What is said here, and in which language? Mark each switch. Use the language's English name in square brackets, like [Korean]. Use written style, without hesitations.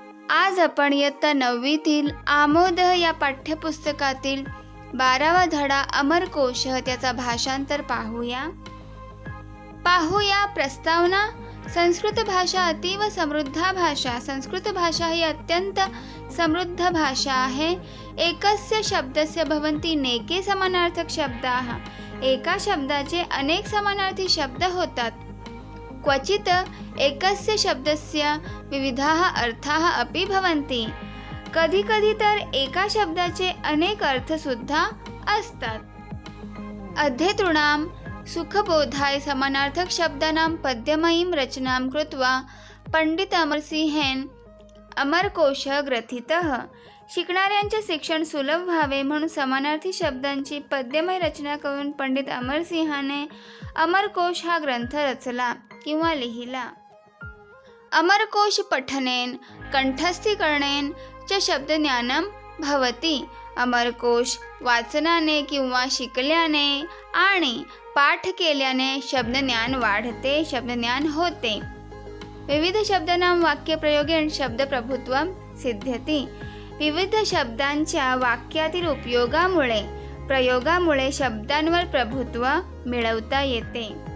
[Marathi] आज आपण इयत्ता 9वीतील आमोद या पाठ्यपुस्तकातील 12वा धडा अमरकोश त्याचा भाषांतर पाहूया. प्रस्तावना. [Sanskrit] संस्कृत भाषा अतीव समृद्ध भाषा. [Marathi] संस्कृत भाषा ही अत्यंत समृद्ध भाषा आहे. [Sanskrit] एकस्य शब्दस्य भवन्ति नेके समानार्थक शब्दाः. [Marathi] एका शब्दाचे अनेक समानार्थी शब्द होतात. [Sanskrit] क्वचित एकस्य शब्दस्य विविधाः अर्थाः अपि भवन्ति. [Marathi] कधी कधी तर एका शब्दाचे अनेक अर्थ सुद्धा असतात. [Sanskrit] अध्येतॄणां सुखबोधाय समानार्थक शब्दानां पद्यमयीं रचनां कृत्वा पंडित अमरसिंहेन अमरकोशः ग्रथितः. [Marathi] शिकणाऱ्यांचे शिक्षण सुलभ व्हावे म्हणून समानार्थी शब्दांची पद्यमय रचना करून पंडित अमरसिंहाने अमरकोश हा ग्रंथ रचला किंवा लिहिला. [Sanskrit] अमरकोश पठनेन कंठस्थीकरणेन च शब्दज्ञानं भवति. [Marathi] अमरकोश वाचनाने किंवा शिकल्याने आणि पाठ केल्याने शब्दज्ञान वाढते, शब्दज्ञान होते. [Sanskrit] विविध शब्दानां वाक्यप्रयोगेन शब्दप्रभुत्वं सिद्ध्यति. [Marathi] विविध शब्दांच्या वाक्यातील प्रयोगामुळे शब्दांवर प्रभुत्व मिळवता येते.